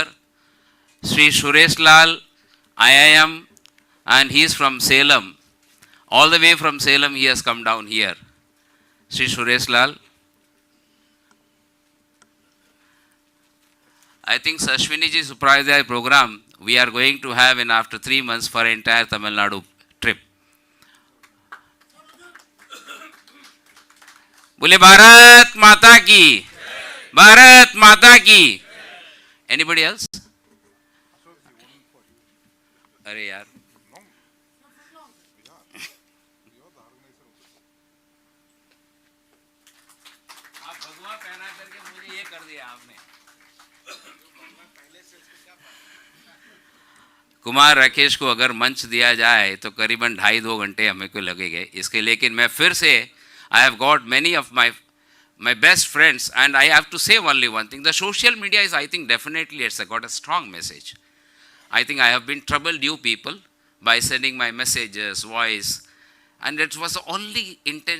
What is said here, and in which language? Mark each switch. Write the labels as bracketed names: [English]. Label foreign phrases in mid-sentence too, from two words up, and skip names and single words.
[English] Sri Suresh Lal, IIM, and he is from Salem. All the way from Salem he has come down here. Sri Suresh Lal. I think Ashwini ji Upadhyay program we are going to have in after 3 months for entire Tamil Nadu trip. [Hindi] बोले भारत माता की, भारत माता की. [English] Anybody else? [Hindi] अरे यार आप भगवा पहना करके मुझे ये कर दिया आपने. कुमार राकेश को अगर मंच दिया जाए तो करीबन 2.5-2 घंटे हमें को लगेंगे इसके. लेकिन मैं फिर से [English] I have got many of my best friends, and I have to say only one thing. The social media is, I think, definitely it's got a strong message. I think I have been troubled you people by sending my messages, voice, and it was the only intention.